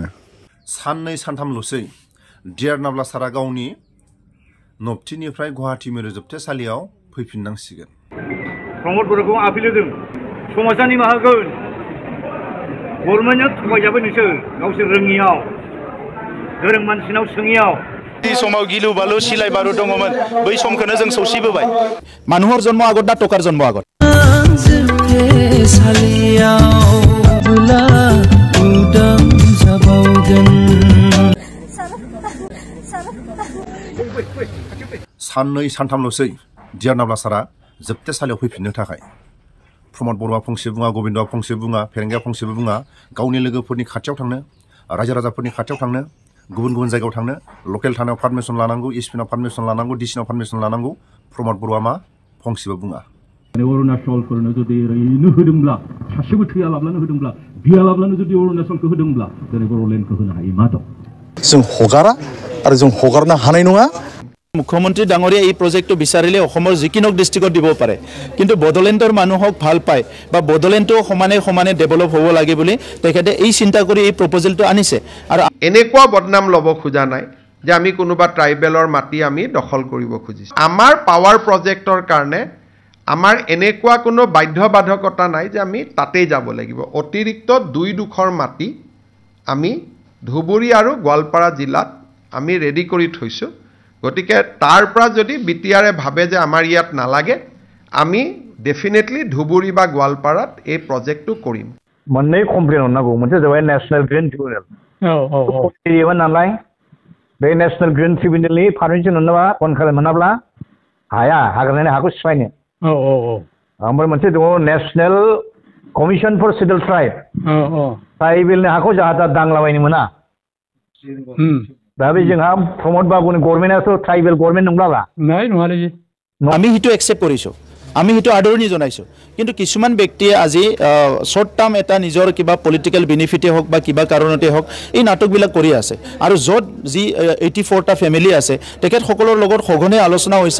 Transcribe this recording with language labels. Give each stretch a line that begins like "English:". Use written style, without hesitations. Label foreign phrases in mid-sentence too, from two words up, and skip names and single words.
Bodo: साननै सानथामल'सै डियार नाब्ला सारा गावनि नबथिनिफ्राय गुवाहाटी मिरु जोबथेसालियाव फैफिननांसिगोन। प्रमद बर'खौ आपिल होदों समाजा निमाहा होगोन। गभर्नमेन्टजों थगायजाबाय नोंसोर गावसोर रोङियाव गोरों मानसिनाव सोङियाव। जि समाव गिलु बालु सिलाय बारु दङमोन बै समखौनो जों सौसिबोबाय।
Assamese: মানুহৰ জন্ম আগত না টকাৰ জন্ম আগত?
Bodo: साननै सानथामल'सै डियार नाब्ला सारा जोबथेसालियाव फैफिननो थाखाय। प्रमद बर'आ फंसे बुङा, गबिन्दआ फंसे बुङा, फेरेंगाया फंसेबो बुङा। गावनि लोगोफोरनि खाथियाव थांनो, रायजो राजाफोरनि खाथियाव थांनो, गुबुन जायगायाव थांनो, लकेल थानायाव पारमिसन लानांगौ, एसपिनाव पारमिसन लानांगौ, डिसिनाव पारमिसन लानांगौ। प्रमद बर'आ मा फंसेबो बुङा। अरुणाचलफोरनो जुदि ओरैनो होदोंब्ला सासेबो थैयालाब्लानो होदोंब्ला बियालाब्लानो जुदि अरुणाचलखौ होदोंब्ला दिनै बर'लेण्डखौ होनो हायो मा दं? जों हगारा आरो जों हगारनो हानाय नङा।
Assamese: মুখ্যমন্ত্ৰী ডাঙৰীয়া এই প্ৰজেক্টটো বিচাৰিলে অসমৰ যিকোনো ডিষ্ট্ৰিক্টত দিব পাৰে, কিন্তু বড়োলেণ্ডৰ মানুহক ভাল পায় বা বড়োলেণ্ডটো সমানে ডেভেলপ হ'ব লাগে বুলি তেখেতে এই চিন্তা কৰি এই প্ৰপ'জেলটো আনিছে। আৰু এনেকুৱা বদনাম ল'ব খোজা নাই যে আমি কোনোবা ট্ৰাইবেলৰ মাটি আমি দখল কৰিব খুজিছোঁ। আমাৰ পাৱাৰ প্ৰজেক্টৰ কাৰণে আমাৰ এনেকুৱা কোনো বাধ্যবাধকতা নাই যে আমি তাতেই যাব লাগিব। অতিৰিক্ত 2 মাটি আমি ধুবুৰী আৰু গোৱালপাৰা জিলাত আমি ৰেডি কৰি থৈছোঁ। গতিকে তাৰ পৰা যদি বিটিআৰে ভাবে যে আমাৰ ইয়াত নালাগে আমি ডেফিনেটলি ধুবুৰী বা গোৱালপাৰাত এই প্ৰজেক্টটো কৰিম।
Bodo: मोननै कमप्लेन हरनांगौ। मोनसे जाबाय
English: National Green Tribunal.
Bodo: नालाय बे
English: National Green Tribunal
Bodo: पारमिसन मोनाबा बन्द खालामनाब्ला हाया हाग्रानि हाखौ सिफायनो। ओमफ्राय मोनसे दङ
English: National Commission for Settle Tribe.
Bodo: ट्राइबेलनि हाखौ जाहा दांलाबायनो मोना। दा बे जोंहा प्रमद बाबुनि गभर्नमेन्टआथ'
English: tribal government
Bodo: नंलाबा
Assamese: আমি সেইটো একচেপ্ট কৰিছোঁ, আমি সেইটো আদৰণি জনাইছোঁ। কিন্তু কিছুমান ব্যক্তিয়ে আজি
English: short term
Assamese: এটা নিজৰ কিবা
English: political benefit
Assamese: হওক বা কিবা কাৰণতে হওক এই নাটকবিলাক কৰি আছে। আৰু য'ত যি 84টা ফেমিলি আছে তেখেতসকলৰ লগত সঘনে আলোচনা হৈছে।